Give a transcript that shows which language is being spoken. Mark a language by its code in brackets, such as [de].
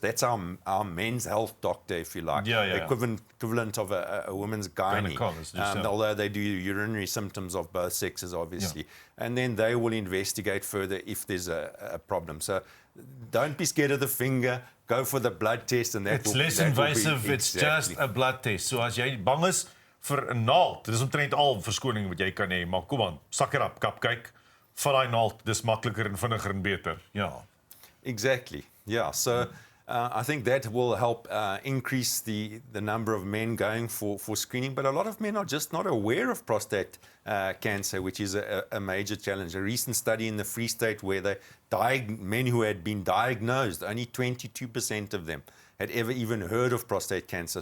[en] That's our men's health doctor, if you like. The equivalent of a woman's gynae. Although they do urinary symptoms of both sexes, obviously. And then they will investigate further if there's a problem. So don't be scared of the finger. Go for the blood test, and It's less invasive. It's just a blood test. [af] So as jy bang is vir 'n naald, dis omtrent al verskoning wat jy kan hê, maar kom aan, sak dit op, kap kyk, vat daai naald, dis makliker en vinniger en beter. Ja. [en] Exactly. Yeah. So I think that will help increase the number of men going for screening. But a lot of men are just not aware of prostate cancer, which is a major challenge. A recent study in the Free State where men who had been diagnosed, only 22% of them had ever even heard of prostate cancer.